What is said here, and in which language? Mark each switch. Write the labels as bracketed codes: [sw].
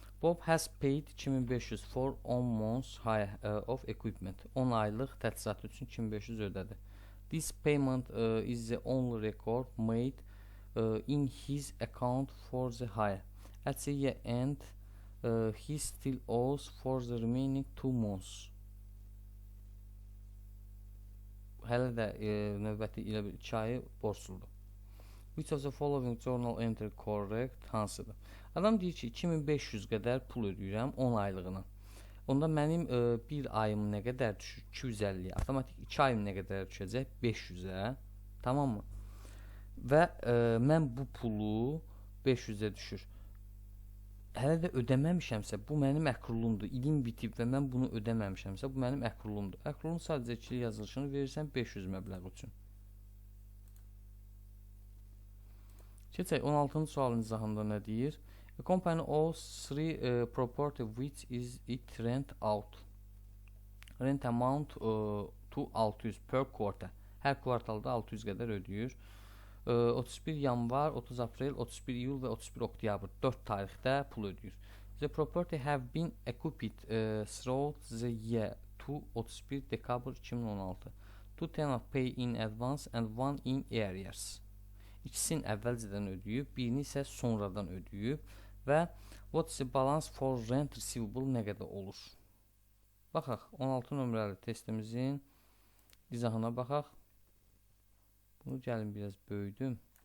[en] Bob has paid 2500 for 10 months hire of equipment. [az] 10 aylıq təchizat üçün 2500 ödədi. [en] This payment is the only record made in his account for the hire. At the year end, he still owes for the remaining 2 months. [az] Hələ də növbəti ilə 2 ayı borcludur. [en] Which of the following journal entry correct? [az] Hansıdır? Adam deyir ki, 2500 qədər pul ödəyirəm 10 aylığına. Onda mənim bir ayım nə qədər düşür? 250-yə. Avtomatik 2 ayım nə qədər düşəcək? 500-ə. Tamam mı? Və mən bu pulu 500-ə düşür. Hələ də ödəməmişəmsə, bu mənim əkrulumdur. İlim bitib və mən bunu ödəməmişəmsə, bu mənim əkrulumdur. Əkrulun sadəcə ikili yazılışını verirsən 500 məbləğ üçün. Keçək 16-cı sualın izahında nə deyir? [en] A company owes 3 property which is it rent out. Rent amount to 600 per quarter. [az] Hər kvartalda 600 qədər ödəyir. 31 yanvar, 30 aprel, 31 iyul və 31 oktyabr 4 tarixdə pul ödəyir. [en] The property have been occupied throughout the year to 31 dekabr 2016. Two tenant pay in advance and one in arrears. [az] İkisini əvvəlcədən ödəyib, birini isə sonradan ödəyib və [en] what's the balance for rent receivable [az] nə qədər olur? Baxaq, 16 nömrəli testimizin izahına baxaq. Bunu gəlin biraz böyüdüm.